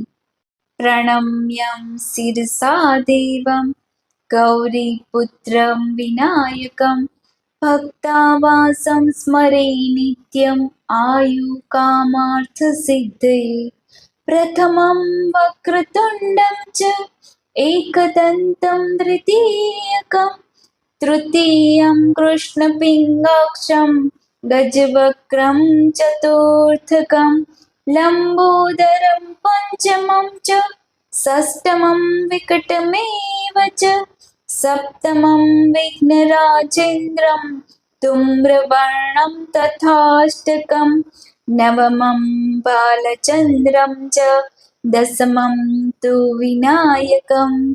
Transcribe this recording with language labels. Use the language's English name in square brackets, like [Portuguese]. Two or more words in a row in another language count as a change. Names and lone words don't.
[Sanskrit] પ્રણમ્યં શિરસા દેવં ગૌરીપુત્રં વિનાયકં ભક્તાવાસં સ્મરે નિત્યમ આયુ કામાર્થ સિદ્ધયે. પ્રથમં વક્રતુંડં ચ एकदन्तं द्वितीयकं तृतीयं कृष्णपिङ्गाक्षं गजवक्त्रं चतुर्थकं लम्बोदरं पञ्चमं च षष्ठमं विकटमेव च सप्तमं विघ्नराजेन्द्रं धूम्रवर्णं तथाष्टकं नवमं बालचन्द्रं च दशमं तु विनायकम्